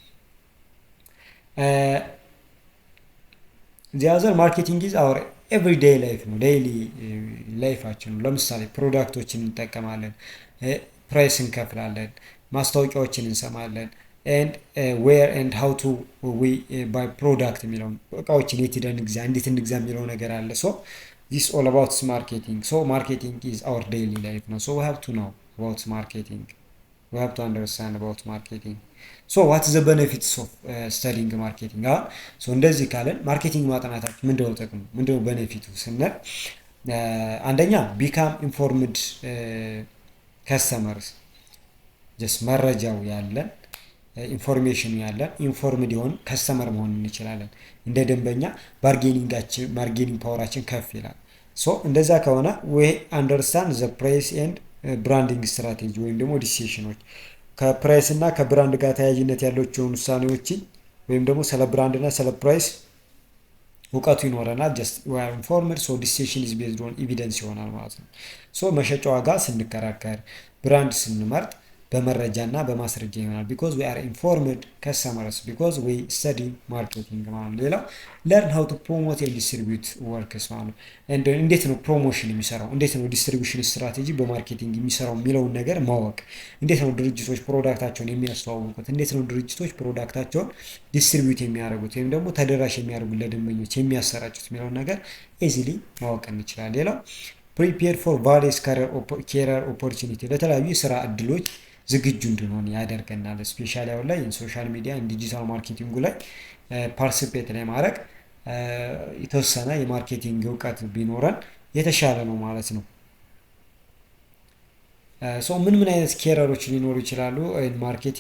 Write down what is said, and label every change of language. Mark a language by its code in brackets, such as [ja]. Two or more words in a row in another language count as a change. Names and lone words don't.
[en] the other marketing is our everyday life ነው። daily life [am] ነው። ለምሳሌ ፕሮዳክቶችን እንጠቀማለን፣ ፕራይስ እንከፍላለን፣ ማስታወቂያዎችን እንሰማለን [en] and where and how to we buy product [am] የሚለው እቃዎችን የት ሄደን እንግዛ፣ እንዴት እንግዛ የሚለው ነገር አለ። [en] so this all about marketing. so marketing is our daily life ነው። so we have to know about marketing። we have to understand about marketing. So what is the benefits of studying marketing? [am] So እንደዚህ ካለን ማርኬቲንግ ማጥናታችን ምንድነው ጥቅሙ? ምንድነው ቤኔፊቱ ስንል አንደኛ [en] become informed customers just [am] መረጃው ያለን ኢንፎርሜሽን ያለን ኢንፎርምድ የሆን ከስተመር መሆን እንችላለን። እንደ ደንበኛ [en] bargaining power [am] ከፍ ይላል። ሶ እንደዛ ከሆነ [en] we understand the price and branding strategy [am] ወይም ደግሞ ዲሲሽኖች ከፕራይስ እና ከብራንድ ጋር ተያያዥነት ያላቸውን ውሳኔዎችን ወይም ደግሞ ስለ ብራንድ እና ስለ ፕራይስ እውቀቱ ይኖረናል። ጀስት [en] we are informed so decision is based on evidence [am] ይሆናል ማለት ነው። ሶ መሸጫ ዋጋ ስንከራከር ብራንድ ስንመርጥ በመረጃ እና በማስረጃ ይሆናል። [en] because we are informed customers because we study marketing [am] ማለት ነው። ሌላው [en] learn how to promote and distribute works [am] ማለት ነው። እንዴት ነው ፕሮሞሽን የሚሰራው፣ እንዴት ነው [en] distribution strategy [am] በማርኬቲንግ የሚሰራው የሚለውን ነገር ማወቅ፣ እንዴት ነው ድርጅቶች ፕሮዳክታቸውን የሚያስተዋውቁት፣ እንዴት ነው ድርጅቶች ፕሮዳክታቸውን ዲስትሪቢዩት የሚያደርጉት ወይም ደግሞ ተደራሽ የሚያደርጉት ለደንበኞች የሚያሰራጩት የሚለውን ነገር ኢዚሊ ማወቅ እንችላለን። ሌላው [en] prepare for various career opportunity [am] ለተለያዩ የስራ እድሎች ዝግጁ እንድንሆን ያደርገናል። ስፔሻሊ አሁን ላይ [en] social media digital marketing [am] ላይ ፓርቲሲፔት ላይ ማድረግ የተወሰነ የማርኬቲንግ እውቀት ቢኖረን የተሻለ ነው ማለት ነው። ሶ ምን አይነት ኬሪየሮች ሊኖሩ ይችላሉ ማርኬቲንግ?